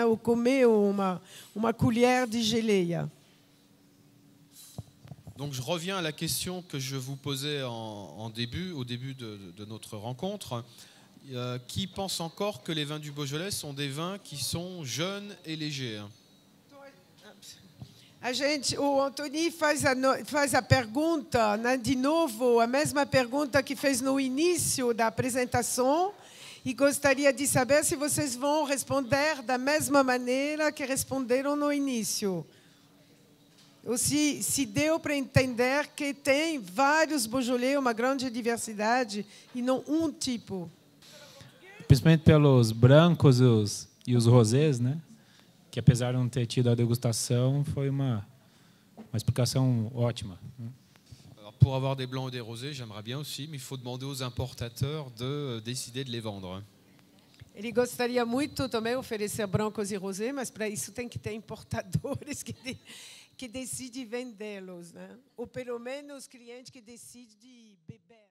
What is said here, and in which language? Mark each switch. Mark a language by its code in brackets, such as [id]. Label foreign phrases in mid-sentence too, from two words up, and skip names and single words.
[pt] Ou comeu uma colher de geleia. [fr] Donc je reviens à la question que je vous posais au début de notre rencontre. Qui pense encore que les vins du Beaujolais sont des vins qui sont jeunes et légers? [pt] O Antoni faz a pergunta, né, de novo, a mesma pergunta que fez no início da apresentação, e gostaria de saber se vocês vão responder da mesma maneira que responderam no início. Se deu para entender que tem vários Beaujolais, uma grande diversidade, e não um tipo. Principalmente pelos brancos e os rosés, né? Que apesar de não ter tido a degustação, foi uma explicação ótima. [fr] Alors, pour avoir des blancs ou des rosés, j'aimerais bien aussi, mais il faut demander aux importateurs de décider de les vendre. [pt] Ele gostaria muito também de oferecer brancos e rosés, mas para isso tem que ter importadores que decidem vendê-los, né? Ou pelo menos cliente que decide beber.